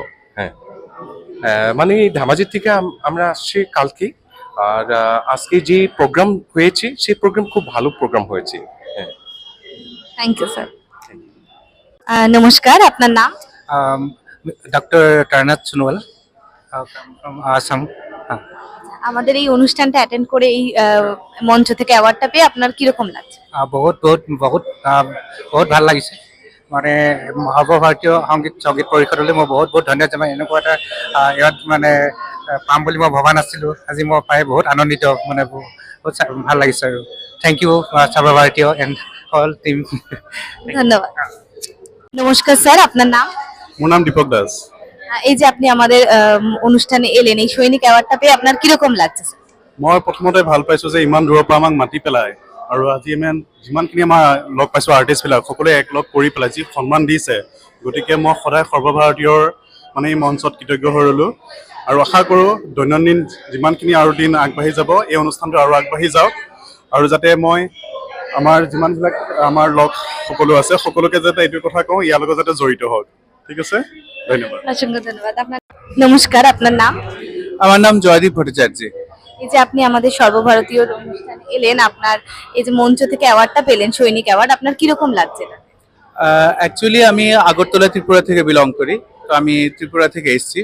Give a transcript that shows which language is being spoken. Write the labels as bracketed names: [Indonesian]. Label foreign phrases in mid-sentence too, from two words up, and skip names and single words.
[Bangla] হ্যাঁ, মানে ধামাজির থেকে আমরা আসছি কালকে, আর আজকে যে প্রোগ্রাম হয়েছে সেই প্রোগ্রাম খুব ভালো প্রোগ্রাম হয়েছে। হ্যাঁ, [English] thank you [Bangla] স্যার। নমস্কার, আপনার নাম? [English] Doctor Tarnath Sonowal from Assam. [Bangla] আমাদের এই অনুষ্ঠানটা অ্যাটেন্ড করে এই মঞ্চ থেকে অ্যাওয়ার্ডটা পেয়ে আপনার কিরকম লাগছে? [Assamese] বহুত বহুত বহুত বহুত ভাল লাগিছে। মানে সৰ্বভাৰতীয় সংগীত পৰিষদলৈ মই বহুত বহুত ধন্যবাদ জনাই। এনেকুৱা এটা ইয়াত মানে পাম বুলি মই ভবা নাছিলোঁ। আজি মই পাই বহুত আনন্দিত, মানে বহুত ভাল লাগিছে আৰু [English] thank you [Assamese] সৰ্বভাৰতীয় [English] and all team. [Bangla] ধন্যবাদ। নমস্কার স্যার, আপনার নাম? [Assamese] মোৰ নাম দীপক দাস। [Bangla] এই যে আপনি আমাদের অনুষ্ঠানে এলেন, এই সৈনিক অ্যাওয়ার্ডটা পেয়ে আপনার কিরকম লাগছে স্যার? [Assamese] মই প্ৰথমতে ভাল পাইছোঁ যে ইমান দূৰৰ পৰা আমাক মাতি পেলাই, আৰু আজি যিমানখিনি আমাৰ লগ পাইছোঁ আৰ্টিষ্টবিলাক সকলোৱে একলগ কৰি পেলাই যি সন্মান দিছে, গতিকে মই সদায় সৰ্বভাৰতীয়ৰ মানে এই মঞ্চত কৃতজ্ঞ হৈ ৰ'লোঁ। আৰু আশা কৰোঁ দৈনন্দিন যিমানখিনি আৰু দিন আগবাঢ়ি যাব, এই অনুষ্ঠানটো আৰু আগবাঢ়ি যাওক, আৰু যাতে মই আমাৰ যিমানবিলাক আমাৰ লগ সকলো আছে সকলোকে যাতে এইটো কথা কওঁ, ইয়াৰ লগত যাতে জড়িত হওক। ঠিক আছে, ধন্যবাদ। [Bangla] অসংখ্য ধন্যবাদ। আপনার নমস্কার, আপনার নাম? আমার নাম জয়দীপ ভট্টাচার্য। এই যে আপনি আমাদের সর্বভারতীয় অনুষ্ঠানে এলেন, আপনার এই যে মঞ্চ থেকে অ্যাওয়ার্ডটা পেলেন, সৈনিক অ্যাওয়ার্ড, আপনার কিরকম লাগছে এটা? অ্যাকচুয়ালি আমি আগরতলা ত্রিপুরা থেকে বিলং করি, তো আমি ত্রিপুরা থেকে এসেছি।